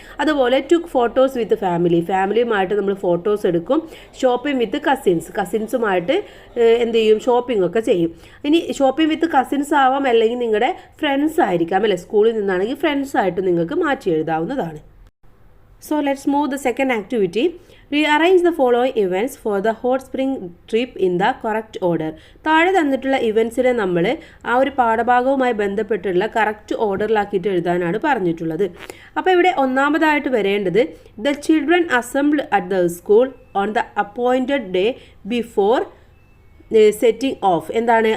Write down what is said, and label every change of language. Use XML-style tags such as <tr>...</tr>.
<ml>അതുപോലെ</ml> <en>Took photos with family.</en> <ml>ഫാമിലിയുമായിട്ട് നമ്മൾ photos എടുക്കും. ഷോപ്പിംഗ് വിത്ത് കസിൻസുമായിട്ട് എന്ത് ചെയ്യും? ഷോപ്പിംഗ് ഒക്കെ ചെയ്യും. ഇനി ഷോപ്പിംഗ് വിത്ത് കസിൻസ് ആവാം, അല്ലെങ്കിൽ നിങ്ങളുടെ ഫ്രണ്ട്സ് ആയിരിക്കാം അല്ലേ. സ്കൂളിൽ നിന്നാണെങ്കിൽ ഫ്രണ്ട്സായിട്ട് നിങ്ങൾക്ക് മാറ്റി എഴുതാവുന്നതാണ്.</ml> <en>So let's move the second activity. Rearrange the following events for the hot spring trip in the correct order.</en> <ml>താഴെ തന്നിട്ടുള്ള ഇവൻസിനെ നമ്മൾ ആ ഒരു പാഠഭാഗവുമായി ബന്ധപ്പെട്ടുള്ള കറക്റ്റ് ഓർഡറിലാക്കിയിട്ട് എഴുതാനാണ് പറഞ്ഞിട്ടുള്ളത്. അപ്പോൾ ഇവിടെ ഒന്നാമതായിട്ട് വരേണ്ടത്</ml> <en>The children assembled at the school on the appointed day before setting off.</en> <ml>എന്താണ്?</ml>